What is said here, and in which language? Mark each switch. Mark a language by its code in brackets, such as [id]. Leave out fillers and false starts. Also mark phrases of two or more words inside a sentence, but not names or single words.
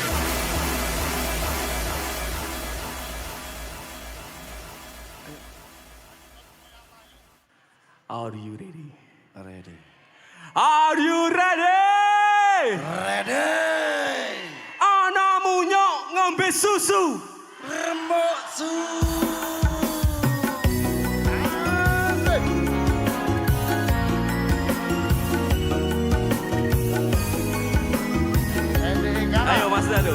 [en] Are you ready? Ready. Are you ready? Ready. [jv] Ana munyok ngombe susu. Remuk su. Ayo Mas Dado.